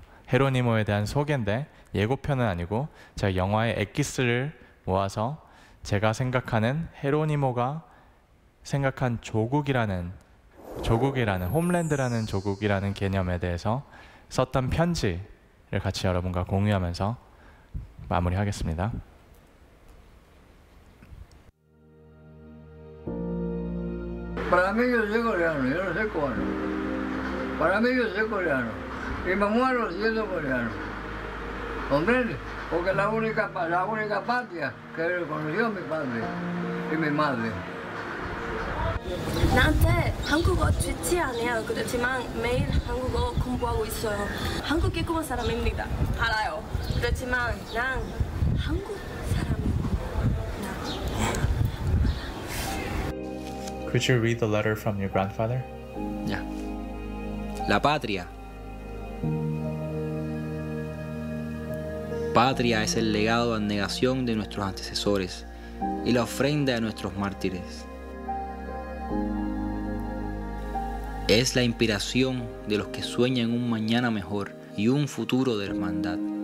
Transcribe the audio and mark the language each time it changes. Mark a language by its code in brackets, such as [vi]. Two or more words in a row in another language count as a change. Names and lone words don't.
[ko] 헤로니모에 대한 소개인데 예고편은 아니고 제가 영화의 엑기스를 모아서 제가 생각하는 헤로니모가 생각한 조국이라는 홈랜드라는 조국이라는 개념에 대해서 썼던 편지를 같이 여러분과 공유하면서 마무리하겠습니다. [es] Para mí yo soy coreano, yo no soy cubano. Para mí yo soy coreano. Y me muero siendo coreano. ¿Comprende? Porque la única patria que reconoció mi padre y mi madre. [ko] 나한테 한국어 좋지 않아요. 그렇지만 매일 한국어 공부하고 있어요. 한국 개그맨 사람입니다. 알아요. 그렇지만 난 한국 사람입니다. [en] Could you read the letter from your grandfather? [es] Ya. La patria. Patria es el legado de abnegación de nuestros antecesores y la ofrenda de nuestros mártires. Es la inspiración de los que sueñan un mañana mejor y un futuro de hermandad.